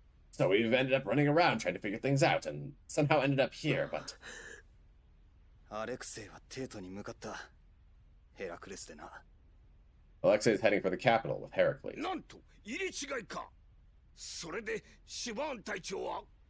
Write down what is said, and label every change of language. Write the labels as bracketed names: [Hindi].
[English] So we've ended up running around trying to figure things out, and somehow ended up here, but... [Japanese] アレクセイはテートに向かった。ヘラクレスでな。 [English] Alexei is heading for the capital with Heracles. [Japanese] なんと入れ違いか。それでシュバーン隊長は